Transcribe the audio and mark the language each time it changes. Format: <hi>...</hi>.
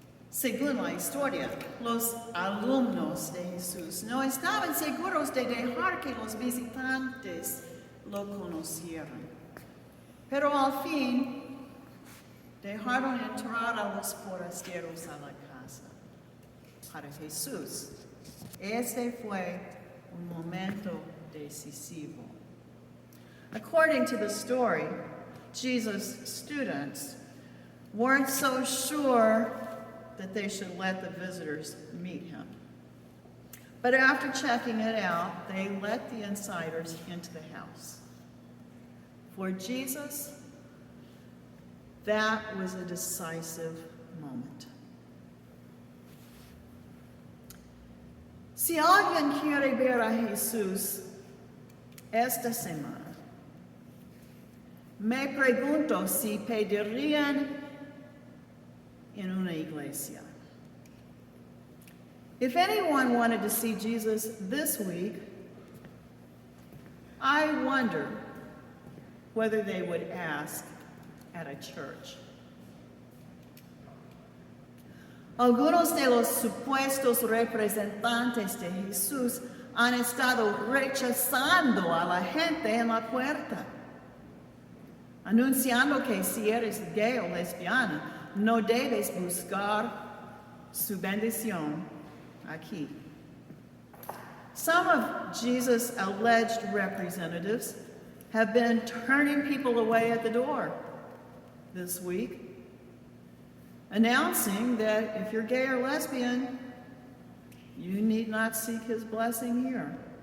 <es>Según la historia, los alumnos de Jesús no estaban seguros de dejar que los visitantes lo conocieran. Pero al fin, dejaron entrar a los forasteros a la casa. Para Jesús, ese fue un momento decisivo.</es> <en>According to the story, Jesus' students weren't so sure that they should let the visitors meet him. But after checking it out, they let the insiders into the house. For Jesus, that was a decisive moment.</en> <es>Si alguien quiere ver a Jesús esta semana, me pregunto si pedirían in una iglesia.</es> <en>If anyone wanted to see Jesus this week, I wonder whether they would ask at a church.</en> <es>Algunos de los supuestos representantes de Jesús han estado rechazando a la gente en la puerta, anunciando que si eres gay o lesbiana, no debes buscar su bendición aquí.</es> <en>Some of Jesus' alleged representatives have been turning people away at the door this week, announcing that if you're gay or lesbian, you need not seek his blessing here.</en>